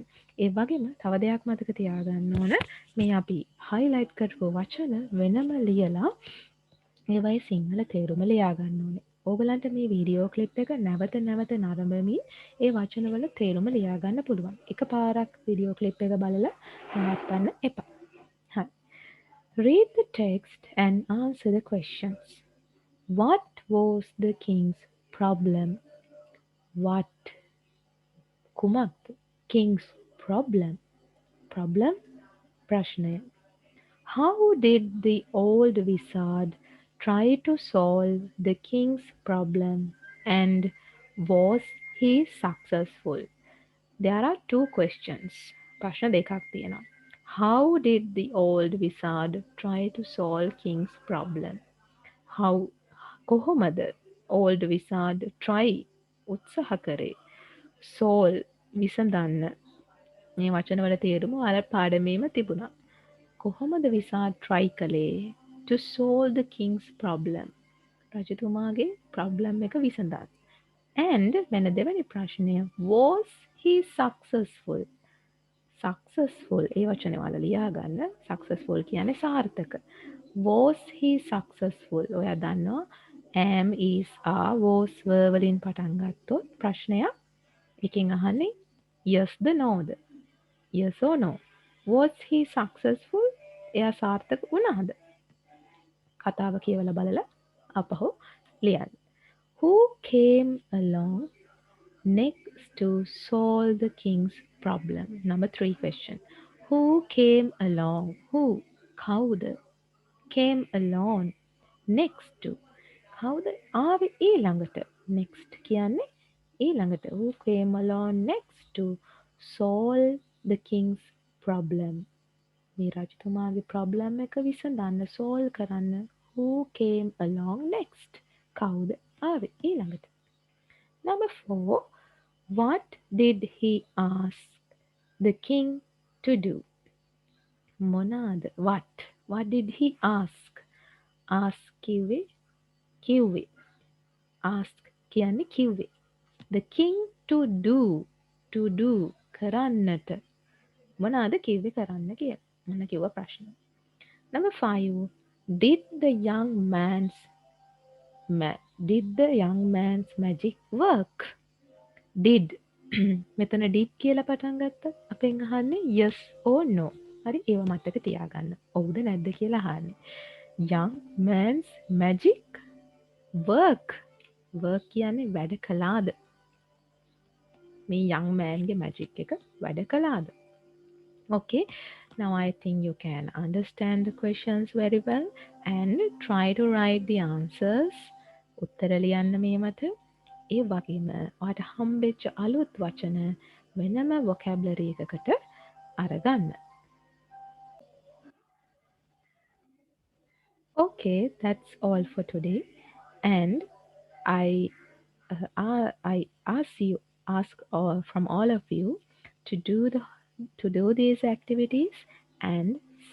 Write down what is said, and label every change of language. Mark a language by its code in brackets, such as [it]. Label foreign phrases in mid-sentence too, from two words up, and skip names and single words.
[si] ඒ වගේම තව දෙයක් මතක තියාගන්න ඕන මේ අපි highlight කරපු වචන වෙනම ලියලා ඒවයි සිංහල තේරුම ලියා ගන්න ඕනේ. ඕගලන්ට මේ [en] video clip [si] එක නැවත නැවත නරඹමින් ඒ වචනවල තේරුම ලියා ගන්න පුළුවන්. එකපාරක් [en] video clip [si] එක බලලා නවත්තන්න එපා. හරි. [en] Read the text and answer the questions. What was the king's problem? What? කුමක්ද? King's problem. Problem? [si] ප්‍රශ්නය. [en] How did the old wizard try to solve the king's problem and was he successful? There are two questions. [si] ප්‍රශ්න දෙකක් තියෙනවා. [en] How did the old wizard try to solve King's problem? [si] How කොහොමද [en] old wizard try [si] උත්සාහ කරේ solve විසඳන්න මේ වචනවල තේරුම අර පාඩමේම තිබුණා. [en] කොහොමද විසාඩ් try කළේ to solve the king's problem? [si] රජතුමාගේ problem එක විසඳන්න. And වෙන දෙවැනි ප්‍රශ්නය [en] was he successful? [si] successful ඒ වචනේ වල ලියාගන්න. successful කියන්නේ සාර්ථක. [en] was he successful? [si] ඔයා දන්නවා [en] am is are was were [si] වලින් පටන් ගත්තොත් ප්‍රශ්නයක් එකෙන් අහන්නේ yes ද no ද? [en] yes or no? was he successful? [si] එයා සාර්ථක වුණාද? කතාව කියවලා බලලා අපහු ලියන්න. [en] Who came along next to solve the king's problem? Number 3 question. Who came along? Who? කවුද? Came along next to. [si] කවුද ආවේ ඊළඟට? Next කියන්නේ ඊළඟට. [en] Who came along next to solve the king's problem? [si] මේ රජතුමාගේ ප්‍රොබ්ලම් එක විසඳන්න solve කරන්න [en] who came along next [si] කවුද ආවේ ඊළඟට. [en] Number 4, what did he ask the king to do? [si] මොනාද [en] what did he ask [si] කිව්වේ ask කියන්නේ කිව්වේ [en] the king to do [si] කරන්නට මොනාද කිව්වේ කරන්න කියලා මොන කිව්ව ප්‍රශ්න. [en] Number 5, did the young man's magic work? [si] Did මෙතන did කියලා පටන් ගත්තත් අපෙන් අහන්නේ [en] yes or no. [si] හරි ඒව මතක තියාගන්න. ඔව්ද නැද්ද කියලා අහන්නේ. [en] young man's magic work [si] කියන්නේ වැඩ කළාද? මේ [en] young man [si] ගේ magic එක වැඩ කළාද? [en] Okay, now I think you can understand the questions very well and try to write the answers. [si] උත්තර ලියන්න මේ මත. ඒ වගේම ඔයාට හම්බෙච්ච අලුත් වචන වෙනම vocabulary එකකට අරගන්න. [en] Okay, that's all for today. And I ask from all of you to do these activities and send me.